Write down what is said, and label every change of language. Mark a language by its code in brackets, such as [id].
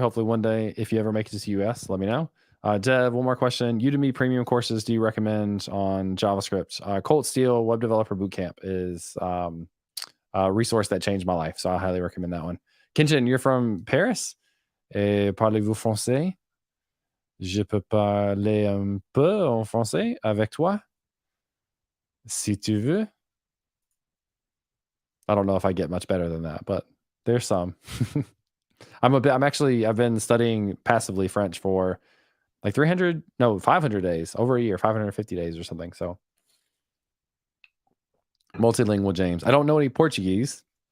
[en] Hopefully one day, if you ever make it to the US, let me know. Dev, one more question. Udemy premium courses do you recommend on JavaScript? Colt Steel Web Developer Bootcamp is a resource that changed my life. So I highly recommend that one. Kenshin, you're from Paris? [fr] Parlez-vous français? Je peux parler un peu en français avec toi? Si tu veux. [en] I don't know if I get much better than that, but there's some. I've been studying passively French for like 500 days, over a year, 550 days or something. So multilingual James. I don't know any Portuguese.